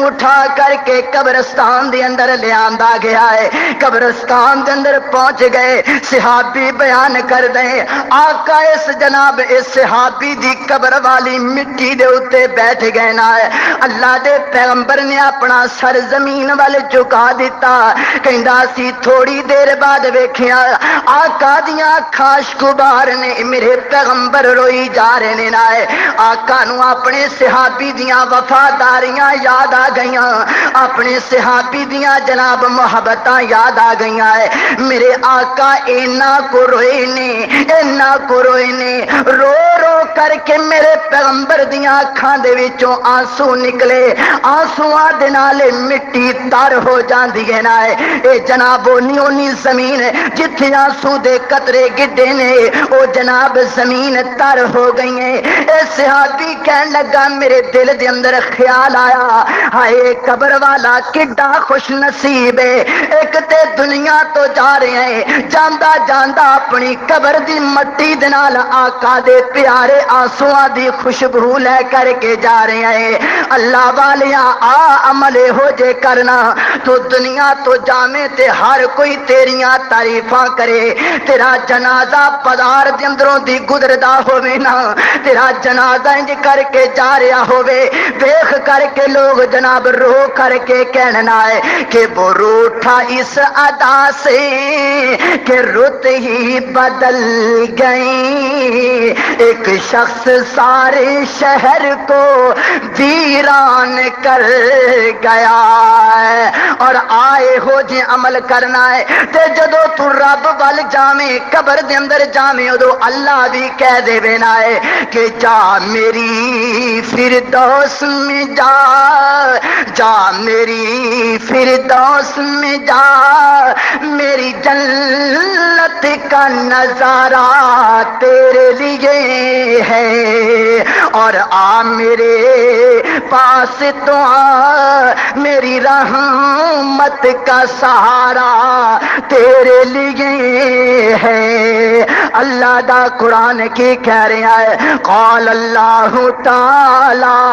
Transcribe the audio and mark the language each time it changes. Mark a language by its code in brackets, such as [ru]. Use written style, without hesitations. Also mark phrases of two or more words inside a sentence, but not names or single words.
[pa] اٹھا کر کے قبرستان دے اندر لے آندا گیا ہے قبرستان دے اندر پہنچ گئے صحابی بیان کر دیں آقا اس جناب اس صحابی دی قبر والی مٹی دے اوتے بیٹھ گئے نا اللہ دے پیغمبر نے اپنا سر زمین والے چکا دیتا کہندا سی تھوڑی دیر بعد ویکھیا آقا دیاں اکھاں کبار نے میرے پیغمبر روئی جا رہے نے نا آقا نو اپنے صحابی دیاں وفاداریاں یاد آ گئیاں اپنے صحابی دیاں جناب محبتاں یاد آ گئیاں میرے آقا اینا کو روئے نے رو رو کر کے میرے پیغمبر دیاں اکھاں دے وچوں آنسو نکلے آنسواں دے نال مٹی تر ہو جاندی ہے نا اے جناب اونی زمین جتھے آنسو دے قطرے گڈے نے او جناب زمین تر ہو گئی ہے اے صحابی کہن لگا میرے دل دے اندر خیال آیا ہائے قبر والا کڈا خوش نصیب ہے ایک تے دنیا تو جا رہے ہیں جاندا جاندا اپنی قبر دی مٹی دے نال آقا دے پیارے آنسواں دی خوشبو لے کر کے جا رہے ہیں اللہ والیاں آ عمل ہو جے کرنا تو دنیا تو جامے تے ہر کوئی تیریاں تعریفاں کرے تیرا جنازہ بازار دے اندروں دی گزردا ہووے نا تیرا جنازہ انج کر کے جا رہا ہووے دیکھ کر کے لوگ جناب رو کر کے کہنا ہے کہ [ur] وہ روٹھا اس ادا سے کہ رت ہی بدل گئی ایک شخص سارے شہر کو ویران کر گیا ہے [pa] اور آئے ہو جے عمل کرنا ہے تے جدو تو رب وال جاویں قبر دے اندر جاویں ادو اللہ بھی کہہ دے وینا ہے کہ [ur] جا میری فردوس میں جا میری فردوس میں جا میری جنت کا نظارہ تیرے لیے ہے اور آ میرے پاس تو آ میری رحمت کا سہارا تیرے لیے ہے [pa] اللہ دا قرآن کی کہہ رہا ہے [ar] قال اللہ تعالی